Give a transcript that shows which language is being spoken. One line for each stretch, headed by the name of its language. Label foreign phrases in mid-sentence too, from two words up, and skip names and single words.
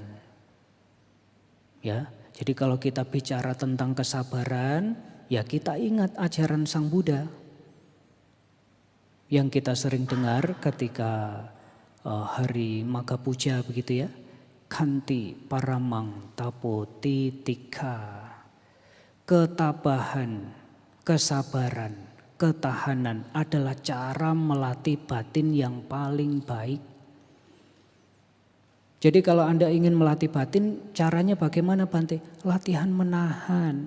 Indonesian: Ya, jadi kalau kita bicara tentang kesabaran, ya kita ingat ajaran Sang Buddha yang kita sering dengar ketika hari Magha Puja begitu ya.
Pali: Kanti paramang tapo titika.
Indonesian: Ketabahan, kesabaran, ketahanan adalah cara melatih batin yang paling baik. Jadi kalau Anda ingin melatih batin, caranya bagaimana Bante? Latihan menahan.